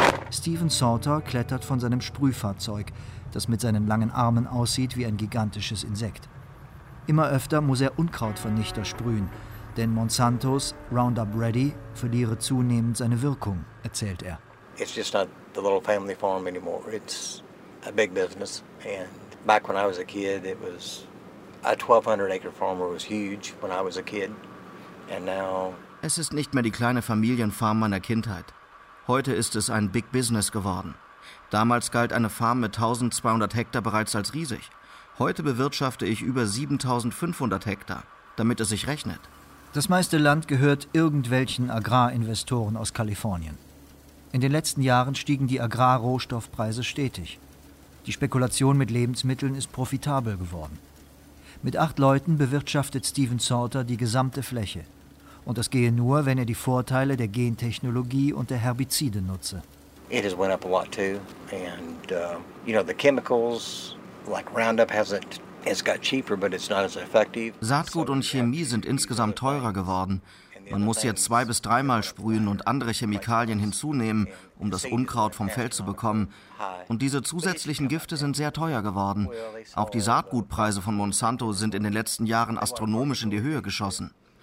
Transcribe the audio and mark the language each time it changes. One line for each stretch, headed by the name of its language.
German: Stephen Sauter klettert von seinem Sprühfahrzeug, das mit seinen langen Armen aussieht wie ein gigantisches Insekt. Immer öfter muss er Unkrautvernichter sprühen, denn Monsantos Roundup Ready verliere zunehmend seine Wirkung, erzählt er.
English: It's just not the little family farm anymore. It's a big business. And back when I was a kid, it was a 1200-acre farm was huge when I was a kid. And now
German: es ist nicht mehr die kleine Familienfarm meiner Kindheit. Heute ist es ein Big Business geworden. Damals galt eine Farm mit 1200 Hektar bereits als riesig. Heute bewirtschafte ich über 7500 Hektar, damit es sich rechnet. Das meiste Land gehört irgendwelchen Agrarinvestoren aus Kalifornien. In den letzten Jahren stiegen die Agrarrohstoffpreise stetig. Die Spekulation mit Lebensmitteln ist profitabel geworden. Mit 8 Leuten bewirtschaftet Stephen Sauter die gesamte Fläche. Und das gehe nur, wenn er die Vorteile der Gentechnologie und der Herbizide nutze.
English: It has went up a lot too, and you know the chemicals like Roundup hasn't. It's got cheaper, but it's not as effective.
German: Saatgut und Chemie sind insgesamt teurer geworden. Man muss jetzt 2 bis 3 Mal sprühen und andere Chemikalien hinzunehmen, um das Unkraut vom Feld zu bekommen. Und diese zusätzlichen Gifte sind sehr teuer geworden. Auch die Saatgutpreise von Monsanto sind in den letzten Jahren astronomisch in die Höhe geschossen.